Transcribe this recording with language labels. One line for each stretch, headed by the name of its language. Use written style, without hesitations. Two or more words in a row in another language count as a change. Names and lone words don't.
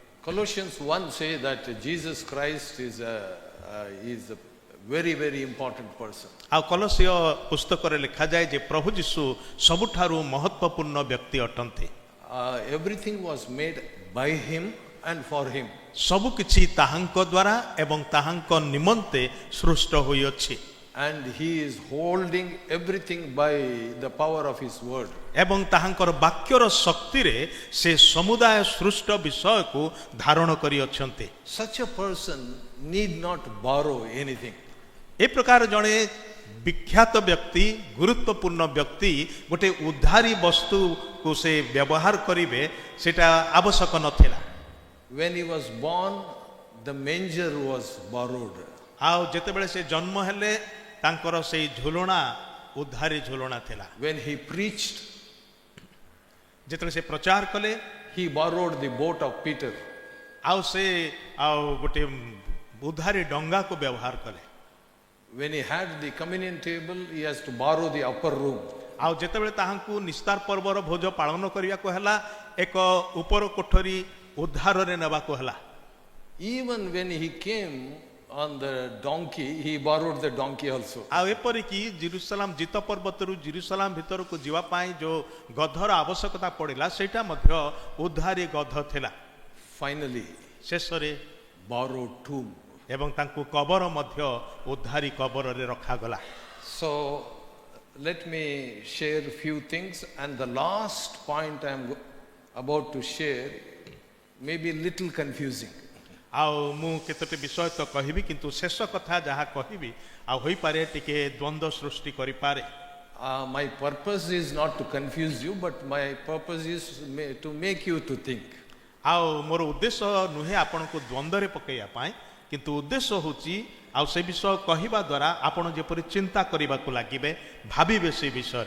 English: Colossians 1 say that Jesus Christ is very, very important person.
Odia: ଆଉ କଲସିୟ ପୁସ୍ତକରେ ଲେଖାଯାଏ ଯେ ପ୍ରଭୁ ଯୀଶୁ ସବୁଠାରୁ ମହତ୍ୱପୂର୍ଣ୍ଣ ବ୍ୟକ୍ତି ଅଟନ୍ତି।
English: Everything was made by him and for him.
Odia: ସବୁ କିଛି ତାହାଙ୍କ ଦ୍ୱାରା ଏବଂ ତାହାଙ୍କ ନିମନ୍ତେ ସୃଷ୍ଟ ହୋଇଅଛି
English: And he is holding everything by the power of his word.
Odia: ଏବଂ ତାହାଙ୍କର ବାକ୍ୟର ଶକ୍ତିରେ ସେ ସମୁଦାୟ ସୃଷ୍ଟ ବିଷୟକୁ ଧାରଣ କରିଅଛନ୍ତି।
English: Such a person need not borrow anything.
Odia: ଏ ପ୍ରକାର ଜଣେ ବିଖ୍ୟାତ ବ୍ୟକ୍ତି ଗୁରୁତ୍ୱପୂର୍ଣ୍ଣ ବ୍ୟକ୍ତି ଗୋଟେ ଉଦ୍ଧାରୀ ବସ୍ତୁକୁ ସେ ବ୍ୟବହାର କରିବେ ସେଟା ଆବଶ୍ୟକ ନଥିଲା।
English: When he was born, the manger was borrowed.
Odia: ଆଉ ଯେତେବେଳେ ସେ ଜନ୍ମ ହେଲେ ତାଙ୍କର ସେଇ ଝୁଲଣା ଉଦ୍ଧାରୀ ଝୁଲଣା ଥିଲା।
English: When he preached,
Odia: ଯେତେବେଳେ ସେ ପ୍ରଚାର କଲେ
English: he borrowed the boat of Peter.
Odia: ଆଉ ସେ ଆଉ ଗୋଟେ ଉଦ୍ଧାରୀ ଡଙ୍ଗାକୁ ବ୍ୟବହାର କଲେ।
English: When he had the communion table, he has to borrow the upper room.
Odia: ଆଉ ଯେତେବେଳେ ତାହାଙ୍କୁ ନିସ୍ତାର ପର୍ବର ଭୋଜ ପାଳନ କରିବାକୁ ହେଲା ଏକ ଉପର କୋଠରୀ ଉଦ୍ଧାରରେ ନେବାକୁ ହେଲା।
English: Even when he came on the donkey, he borrowed the donkey also.
Odia: ଆଉ ଏପରିକି ଜେରୁସାଲାମ ଜିତ ପର୍ବତରୁ ଜେରୁସାଲାମ ଭିତରକୁ ଯିବା ପାଇଁ ଯେଉଁ ଗଧର ଆବଶ୍ୟକତା ପଡ଼ିଲା ସେଇଟା ମଧ୍ୟ ଉଦ୍ଧାରୀ ଗଧ ଥିଲା।
English: Finally,
Odia: ଶେଷରେ
English: borrowed tomb.
Odia: ଏବଂ ତାଙ୍କୁ କବର ମଧ୍ୟ ଉଦ୍ଧାରୀ କବରରେ ରଖାଗଲା।
English: So let me share a few things, and the last point I am about to share may be little confusing.
Odia: ଆଉ ମୁଁ କେତୋଟି ବିଷୟ ତ କହିବି କିନ୍ତୁ ଶେଷ କଥା ଯାହା କହିବି ଆଉ ହୋଇପାରେ ଟିକେ ଦ୍ୱନ୍ଦ୍ୱ ସୃଷ୍ଟି କରିପାରେ।
English: My purpose is not to confuse you, but my purpose is to make you to think.
Odia: ଆଉ ମୋର ଉଦ୍ଦେଶ୍ୟ ନୁହେଁ ଆପଣଙ୍କୁ ଦ୍ୱନ୍ଦ୍ୱରେ ପକାଇବା ପାଇଁ କିନ୍ତୁ ଉଦ୍ଦେଶ୍ୟ ହେଉଛି ଆଉ ସେ ବିଷୟ କହିବା ଦ୍ୱାରା ଆପଣ ଯେପରି ଚିନ୍ତା କରିବାକୁ ଲାଗିବେ ଭାବିବେ ସେ ବିଷୟରେ।